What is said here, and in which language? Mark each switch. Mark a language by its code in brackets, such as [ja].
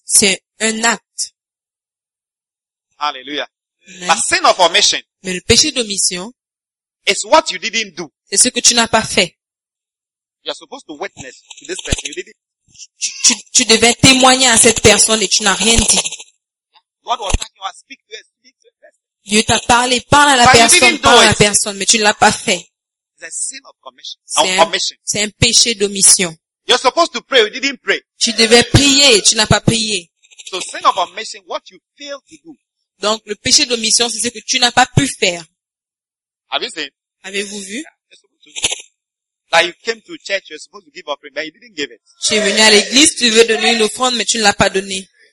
[fr] C'est un acte. [en] Hallelujah. But sin of omission. [fr] Mais le péché d'omission. [en] It's what you didn't do. [fr] C'est ce que tu n'as pas fait. [en] You're supposed to witness to this person. You didn't. [fr] Tu devais témoigner à cette personne et tu n'as rien dit. [en] God was talking about speak to us, speak to us. [fr] Dieu t'a parlé, parle à la personne, parle à la personne, mais tu ne l'as pas fait. [en] It's a sin of commission. [fr] C'est un péché d'omission. [en] You're supposed to pray, you didn't pray. [fr] Tu devais prier, tu n'as pas prié. [en] So sin of omission, what you fail to do. [fr] Donc le péché d'omission, c'est ce que tu n'as pas pu faire. [en] Have you seen? [fr] Avez-vous vu? [en] Like you came to church, you're supposed to give offering, but you didn't give it. [fr] Tu es venu à l'église, tu veux donner une offrande, mais tu ne l'as pas donné.